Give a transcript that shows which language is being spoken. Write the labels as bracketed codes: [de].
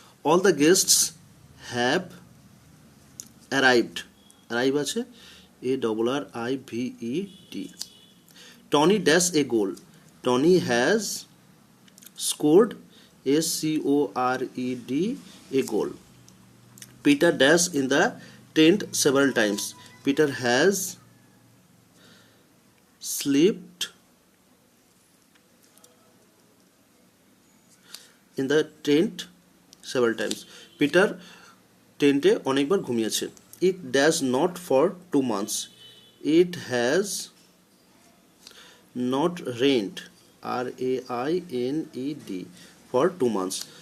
[en] All the guests have arrived, arrive আছে ARRIVED, Tony dash a goal, Tony has scored SCORED a goal. Peter dash in the tent several times. Peter has slept in the tent several times. [bn] Peter টেন্টে অনেকবার ঘুমিয়েছে। [en] It does not for 2 months. It has not rained RAINED for 2 months.